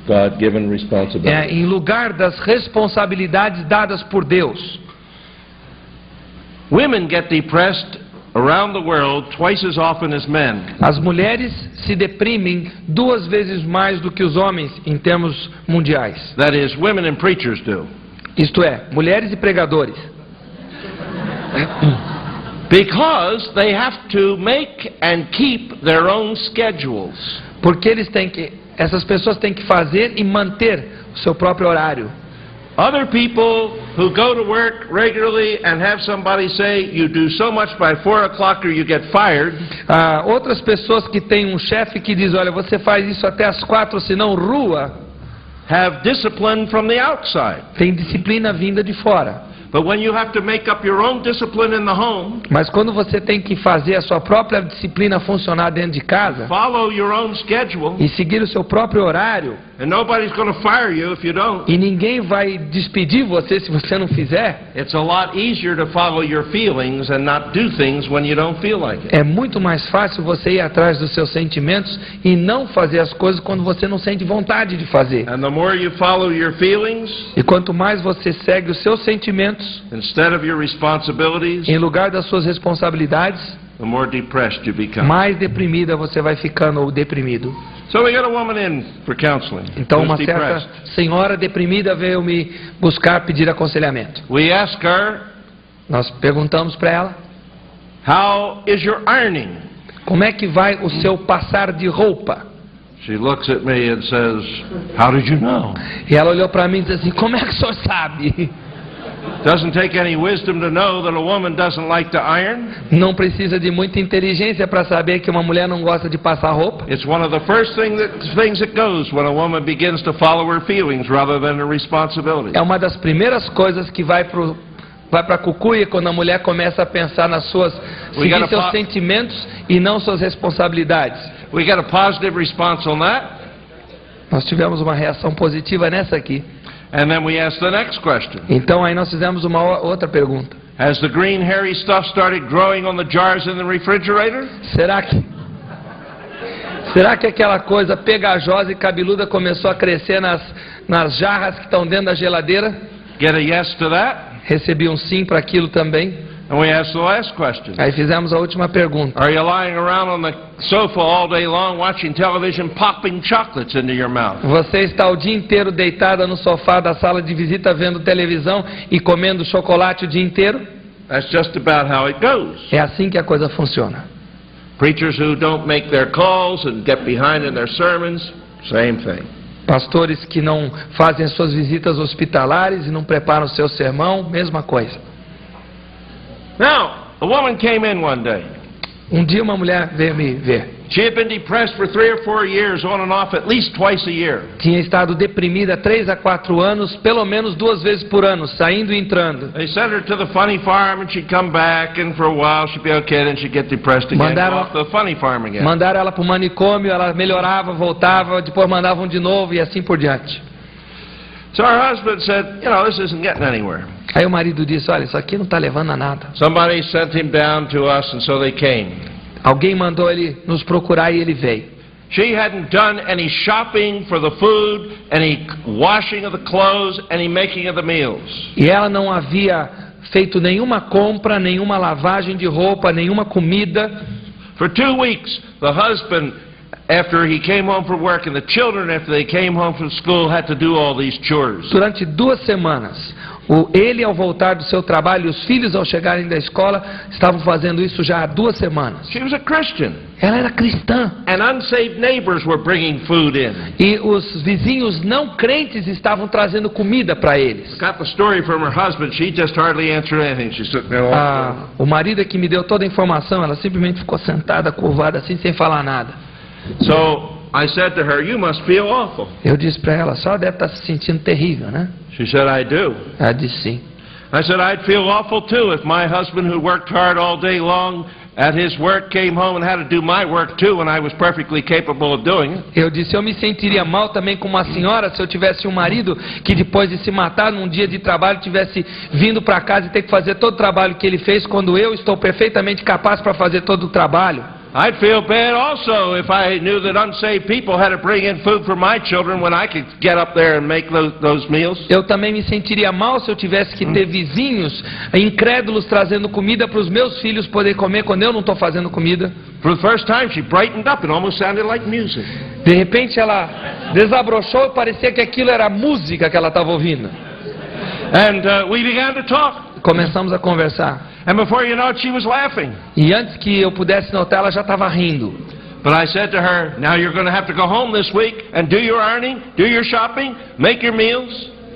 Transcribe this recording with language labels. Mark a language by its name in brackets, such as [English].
[English] God-given responsibilities. [Portuguese] Em lugar das responsabilidades dadas por Deus. [English] Women get depressed around the world twice as often as men. [Portuguese] As mulheres se deprimem 2 vezes mais do que os homens em termos mundiais. [English] That is, women and preachers do. [Portuguese] Isto é, mulheres e pregadores. [English] Because they have to make and keep their own schedules. [Portuguese] Porque essas pessoas têm que fazer e manter o seu próprio horário. [English] Other people who go to work regularly and have somebody say, "You do so much by 4 o'clock or you get fired." [Portuguese] Outras pessoas que têm um chefe que diz, olha, você faz isso até as 4, senão rua. [English] Have discipline from the outside. [Portuguese] Tem disciplina vinda de fora. [English] But when you have to make up your own discipline in the home, [Portuguese] mas quando você tem que fazer a sua própria disciplina funcionar dentro de casa, [English] follow your own schedule, [Portuguese] e seguir o seu próprio horário, [English] and nobody's going to fire you if you don't. [Portuguese] E ninguém vai despedir você se você não fizer. [English] It's a lot easier to follow your feelings and not do things when you don't feel like it. [Portuguese] É muito mais fácil você ir atrás dos seus sentimentos e não fazer as coisas quando você não sente vontade de fazer. [English] And the more you follow your feelings, [Portuguese] e quanto mais você segue os seus sentimentos, [English] instead of your responsibilities, [Portuguese] em lugar das suas responsabilidades, [English] the more depressed you become. [Portuguese] Mais deprimida você vai ficando ou deprimido. [English] So we got a woman in for counseling. [Portuguese] Então uma certa senhora deprimida veio me buscar pedir aconselhamento. [English] We asked her, [Portuguese] nós perguntamos para ela, [English] How is your ironing? [Portuguese] Como é que vai o seu passar de roupa? [English] She looks at me and says, how did you know? [Portuguese] E ela olhou para mim e disse assim, como é que o senhor sabe? [English] Doesn't take any wisdom to know that a woman doesn't like to iron. [Portuguese] Não precisa de muita inteligência para saber que uma mulher não gosta de passar roupa. [English] It's one of the first things that goes when a woman begins to follow her feelings rather than her responsibility. [Portuguese] É uma das primeiras coisas que vai para a cucuia quando a mulher começa a pensar nas suas seguir seus sentimentos e não suas responsabilidades. [English] We got a positive response on that. [Portuguese] Nós tivemos uma reação positiva nessa aqui. [English] And then we asked the next question. [Portuguese] Então aí nós fizemos uma outra pergunta. [English] Has the green hairy stuff started growing on the jars in the refrigerator? [Portuguese] Será que aquela coisa pegajosa e cabeluda começou a crescer nas jarras que estão dentro da geladeira? [English] Get a yes to that. [Portuguese] Recebi um sim para aquilo também. [English] And we asked the last question. [Portuguese] Aí fizemos a última pergunta. [English] Are you lying around on the sofa all day long watching television, popping chocolates into your mouth? [Portuguese] Você está o dia inteiro deitada no sofá da sala de visita vendo televisão e comendo chocolate o dia inteiro? [English] That's just about how it goes. [Portuguese] É assim que a coisa funciona. [English] Preachers who don't make their calls and get behind in their sermons, same thing. [Portuguese] Pastores que não fazem as suas visitas hospitalares e não preparam o seu sermão, mesma coisa. [English] Now, a woman came in one day. [Portuguese] Um dia uma mulher veio me ver. [English] She had been depressed for 3 or 4 years, on and off, at least twice a year. [Portuguese] Tinha estado deprimida 3 a 4 anos, pelo menos 2 vezes por ano, saindo e entrando. [English] They sent her to the funny farm and she'd come back, and for a while she'd be okay, then she'd get depressed again, go off to the funny farm again. [Portuguese] Mandaram ela para o manicômio, ela melhorava, voltava, depois mandavam de novo e assim por diante. [English] So her husband said, you know, this isn't getting anywhere. [Portuguese] Aí o marido disse, olha, isso aqui não está levando a nada. [English] Somebody sent him down to us, and so they came. [Portuguese] Alguém mandou ele nos procurar e ele veio. [English] She hadn't done any shopping for the food, any washing of the clothes, any making of the meals. [Portuguese] E ela não havia feito nenhuma compra, nenhuma lavagem de roupa, nenhuma comida. [English] For 2 weeks, the husband, after he came home from work, and the children, after they came home from school, had to do all these chores. [Portuguese] Durante 2 semanas, ele ao voltar do seu trabalho e os filhos ao chegarem da escola estavam fazendo isso já há 2 semanas. [English] She was a Christian. [Portuguese] Ela era cristã. [English] And unsaved neighbors were bringing food in. [Portuguese] E os vizinhos não crentes estavam trazendo comida para eles. [English] Got the story from her husband. She just hardly answered anything. She's sitting there. [Portuguese] O marido é que me deu toda a informação. Ela simplesmente ficou sentada, curvada assim, sem falar nada. [English] So I said to her, you must feel awful. [Portuguese] Eu disse para ela, só deve estar se sentindo terrível, né? [English] She said, I do. [Portuguese] Ela disse sim. [English] I said, I'd feel awful too if my husband, who worked hard all day long at his work, came home and had to do my work too, and I was perfectly capable of doing it. [Portuguese] Eu disse, eu me sentiria mal também como uma senhora se eu tivesse um marido que depois de se matar num dia de trabalho tivesse vindo para casa e ter que fazer todo o trabalho que ele fez quando eu estou perfeitamente capaz para fazer todo o trabalho. [English] I'd feel bad also if I knew that unsaved people had to bring in food for my children when I could get up there and make those meals. [Portuguese] Eu também me sentiria mal se eu tivesse que ter vizinhos incrédulos trazendo comida para os meus filhos poder comer quando eu não estou fazendo comida. [English] For the first time she brightened up. It almost sounded like music. [Portuguese] De repente ela desabrochou e parecia que aquilo era música que ela estava ouvindo. [English] And we began to talk. [Portuguese] Começamos a conversar. [English] And before you know it, she was laughing. [Portuguese] E antes que eu pudesse notar, ela já estava rindo. [English] But I said to her, now you're going to have to go home this week and do your ironing, do your shopping, make your meals.